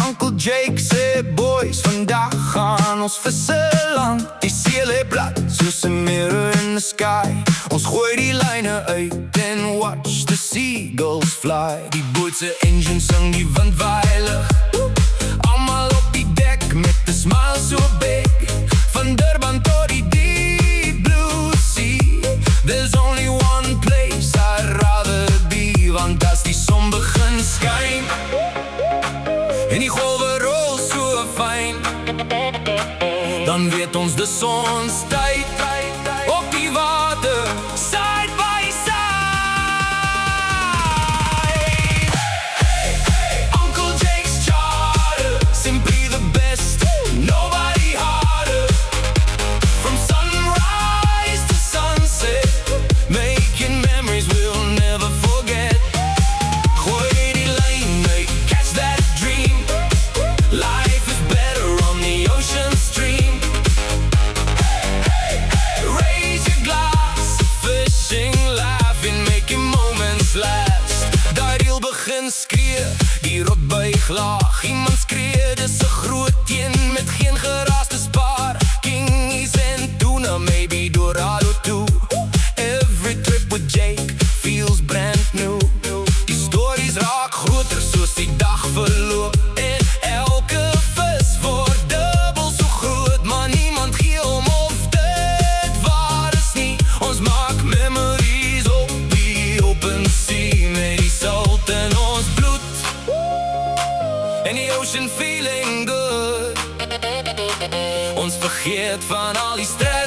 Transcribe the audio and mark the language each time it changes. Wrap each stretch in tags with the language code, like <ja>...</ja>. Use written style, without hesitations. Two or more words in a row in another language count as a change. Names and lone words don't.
<af>Uncle Jake sê, boys, vandag gaan ons visse land. Die see lê plat, soos 'n</af> <en>mirror in the sky.</en> <af>Ons gooi die lyne uit</af> <en>and watch the seagulls fly.</en> <af>Die boot se engine sing, die wind waai lig. Almal op die dek met 'n</af> <en>smile so big.</en> <af>Van Durban tot die</af> <en>deep blue sea. There's only one place I'd rather be,</en> <af>want as die son begin skyn en die golwe rol so fyn, dan weet ons dis ons tyd op die water,</af> <en>side by side. Uncle Jake's charter, simply the best, nobody harder. From sunrise to sunset, making memories we'll never forget.</en> <af>Gooi die lyn uit,</af> <en>catch that dream. Life is better on the ocean stream. Raise your glass, fishing, laughing, making moments last.</en> <af>Daai reel begin skree, die rot buig laag. Iemand skree, dis 'n groot teen met geen geraas te spaar. Kingies en tuna,</af> <en>maybe Dorado too. Every trip with Jake feels brand new.</en> <af>Die stories raak groter soos die dag verloop, en elke vis word dubbel so groot, maar niemand gee om of dit waar is nie. Ons maak memories op die</af> <en>open sea,</en> <af>met die salt in ons bloed en die</af> <en>ocean feeling good.</en> <af>Ons vergeet van al die stress</af>